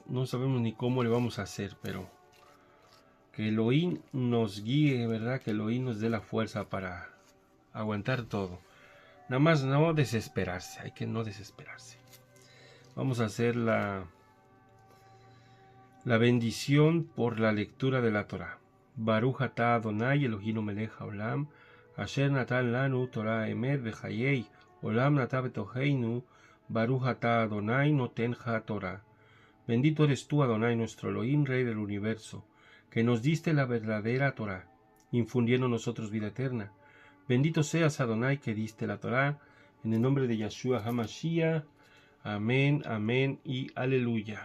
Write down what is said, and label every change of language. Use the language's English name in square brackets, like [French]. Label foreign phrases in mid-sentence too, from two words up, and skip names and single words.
[Spanish] No sabemos ni cómo le vamos a hacer, pero que Elohim nos guíe, ¿verdad? Que Elohim nos dé la fuerza para aguantar todo. Nada más no desesperarse, hay que no desesperarse. Vamos a hacer la bendición por la lectura de la Torah. [Hebrew] ברוך אתה אדוני אלוהינו מלך העולם אשר נתן לנו תורה אמת וחיי עולם נתן בתוכנו ברוך אתה אדוני נותן התורה. [Spanish] Bendito eres tú, Adonai, nuestro Elohim, Rey del universo, que nos diste la verdadera Torah, infundiendo nosotros vida eterna. Bendito seas, Adonai, que diste la Torah, en el nombre de Yeshua HaMashiach. Amén, amén y aleluya.